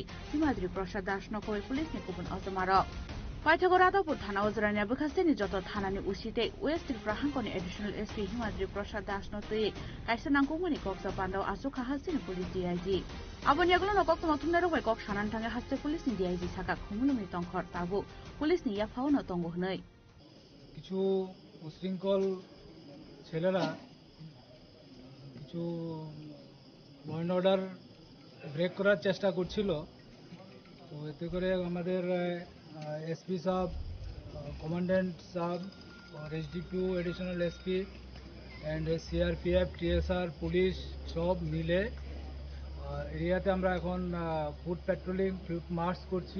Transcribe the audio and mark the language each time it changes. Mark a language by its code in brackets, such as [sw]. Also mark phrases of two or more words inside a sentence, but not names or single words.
[trp] Himadri Prasad Das Nokoi Police ni Kupun Automaro Paithagor Radapur Thana Ojrani Bakasini Joto Thanani Usi Tei West Tripura Hangkoni Additional SP Himadri Prasad Das Notoi Kaisa Nangkungmani Koksa Pandau Asuka Hasini Police DIG Abon Yagolo Kokto Mathumnaro Bai Kok Sanan Thangai Haste Police ni DIG Saka Khumlungni Tongkhor Tabu Police ni Yafao no Tongo Hnoi [bn] কিছু উশৃঙ্খল ছেলেরা কিছু [en] law and order break [bn] করার চেষ্টা করছিল। তো এতে করে আমাদের এসপি সাহেব, কমান্ড্যান্ট সাহেব, [en] SDPO additional SP and CRPF, [bn] টিএসআর, পুলিশ সব মিলে এরিয়াতে আমরা এখন [en] foot patrolling, foot march [bn] করছি।